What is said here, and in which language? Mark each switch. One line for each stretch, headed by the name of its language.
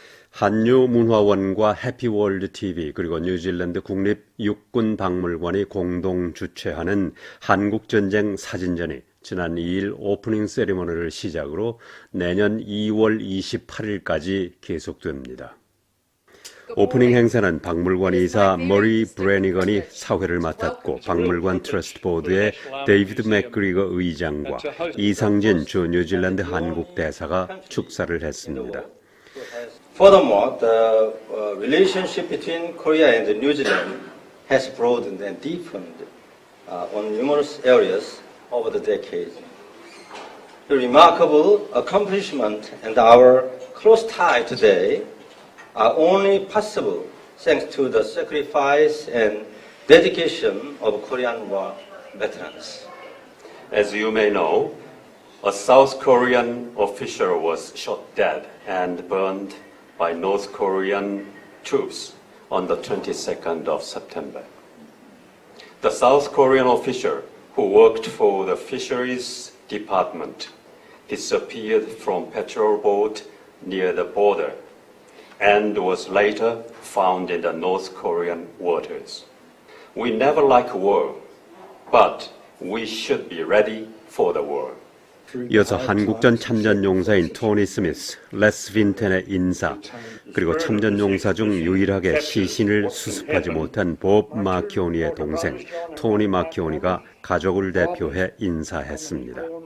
Korean: 한유문화원과 해피월드TV 그리고 뉴질랜드 국립육군박물관이 공동 주최하는 한국전쟁 사진전이 지난 2일 오프닝 세리머니를 시작으로 내년 2월 28일까지 계속됩니다. 오프닝 행사는 박물관 이사 머리 브래니건이 사회를 맡았고 박물관 트러스트 보드의 데이비드 맥그리거 의장과 이상진 주 뉴질랜드 한국 대사가 축사를 했습니다.
English: Furthermore, the relationship between Korea and New Zealand has broadened and deepened on numerous areas over the decades. The remarkable accomplishment and our close tie today are only possible thanks to the sacrifice and dedication of Korean War veterans. As you may know, a South Korean official was shot dead and burned by North Korean troops on the 22nd of September. The South Korean official who worked for the fisheries department disappeared from patrol boat near the border and was later found in the North Korean waters. We never like war, but we should be ready for the war.
Korean: 이어서 한국전 참전용사인 토니 스미스, 레스 빈텐의 인사, 그리고 참전용사 중 유일하게 시신을 수습하지 못한 법 마키오니의 동생 토니 마키오니가 가족을 대표해 인사했습니다.